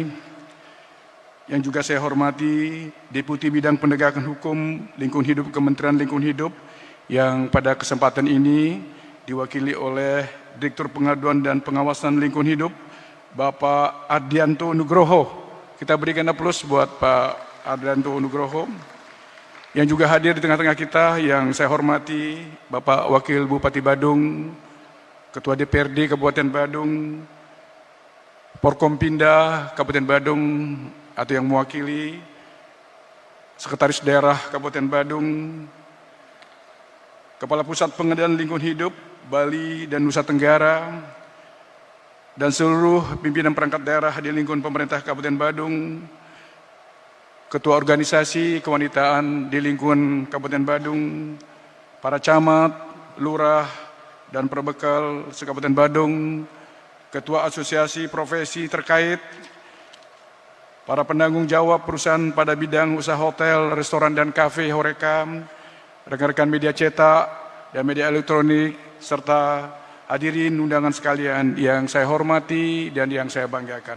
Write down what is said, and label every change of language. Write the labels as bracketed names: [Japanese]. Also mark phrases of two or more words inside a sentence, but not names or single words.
[Indonesian] Yang juga saya hormati Deputi Bidang Penegakan Hukum Lingkungan Hidup Kementerian Lingkungan Hidup yang pada kesempatan ini diwakili oleh Direktur Pengaduan dan Pengawasan Lingkungan Hidup, Bapak Ardianto Nugroho. Kita berikan aplaus buat Pak Ardianto Nugroho. Yang juga hadir di tengah-tengah kita yang saya hormati, Bapak Wakil Bupati Badung, Ketua DPRD Kabupaten Badung, Porkompinda Kabupaten Badung atau yang mewakili, Sekretaris Daerah Kabupaten Badung, Kepala Pusat Pengendalian Lingkungan Hidup Bali dan Nusa Tenggara, dan seluruh pimpinan perangkat daerah di lingkungan pemerintah Kabupaten Badung, Ketua Organisasi Kewanitaan di lingkungan Kabupaten Badung, para camat, lurah, dan perbekal se-Kabupaten Badung, Ketua Asosiasi Profesi terkait, para penanggung jawab perusahaan pada bidang usaha hotel, restoran, dan kafe Horeca, rekan-rekan media cetak dan media elektronik, serta hadirin undangan sekalian yang saya hormati dan yang saya banggakan.